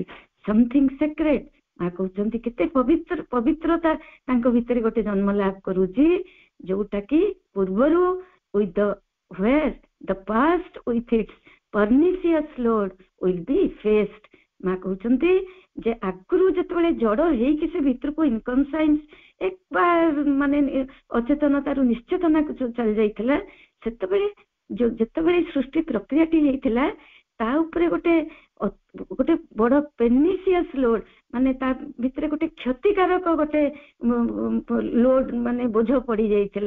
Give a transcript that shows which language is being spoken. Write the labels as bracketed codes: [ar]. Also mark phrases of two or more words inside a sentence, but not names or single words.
[en] something secret, [or] ମା କହୁଛନ୍ତି କେତେ ପବିତ୍ରତା ତାଙ୍କ ଭିତରେ ଗୋଟେ ଜନ୍ମ ଲାଭ କରୁଛି, ଯୋଉଟା କି ପୂର୍ବରୁ [en] with the where the past with its pernicious load will be faced। [or] ମା କହୁଛନ୍ତି ଯେ ଆଗରୁ ଯେତେବେଳେ ଜଡ ହେଇକି ସେ ଭିତରକୁ ଇନକନସାଇନ୍ସ ମାନେ ଅଚେତନତାରୁ ନିଶ୍ଚେତନାକୁ ଚାଲି ଯାଇଥିଲା, ସେତେବେଳେ ଯେତେବେଳେ ସୃଷ୍ଟି ପ୍ରକ୍ରିୟାଟି ହେଇଥିଲା ତା ଉପରେ ଗୋଟେ ବଡ [en] pernicious load, [or] ମାନେ ତା ଭିତରେ ଗୋଟେ କ୍ଷତିକାରକ ଗୋଟେ ଲୋଡ ମାନେ ବୋଝ ପଡି ଯାଇଥିଲା।